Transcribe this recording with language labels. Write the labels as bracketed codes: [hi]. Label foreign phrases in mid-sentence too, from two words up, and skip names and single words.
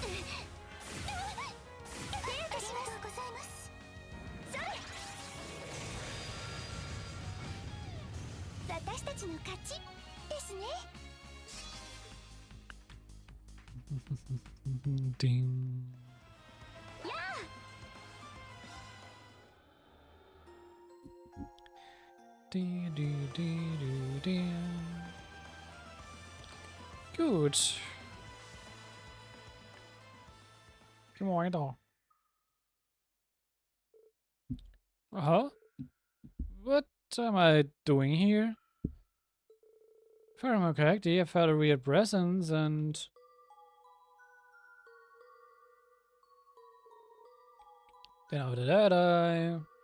[ja] 手を貸します。ありがとうございます。それ。私たちの勝ちですね。 [de] Ding. [ja] やあ。 [de] Gut. Gehen wir weiter. [en] Huh? What am I doing here? If I remember correctly, I felt a weird presence and... Then after that I...